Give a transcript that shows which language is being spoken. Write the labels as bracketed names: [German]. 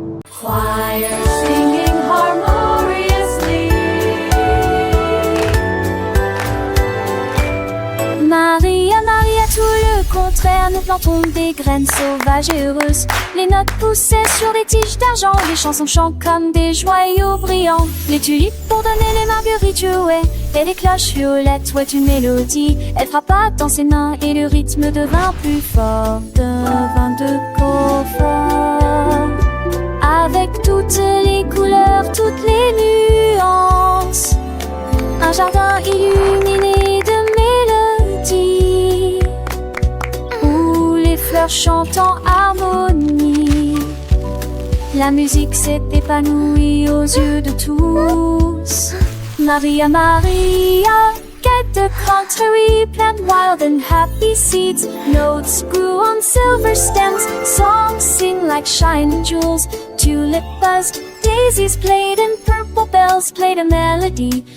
[French] Choir singing harmoniously. Maria, Maria, tout le contraire, nous plantons des graines sauvages et heureuses. Les notes poussaient sur des tiges d'argent, les chansons chantent comme des joyaux brillants. Les tulipes pour donner les marguerites jouaient, et les cloches violettes ouaient une mélodie. Elle frappa dans ses mains et le rythme devint plus fort, devint de confort. Avec toutes les couleurs, toutes les nuances, un jardin illuminé de mélodies, où les fleurs chantent en harmonie. La musique s'est épanouie aux yeux de tous. [English] Maria, Maria, get the contrary, plant wild and happy seeds. Notes grew on silver stems, songs sing like shining jewels. Tulip buzzed, daisies played, and purple bells played a melody.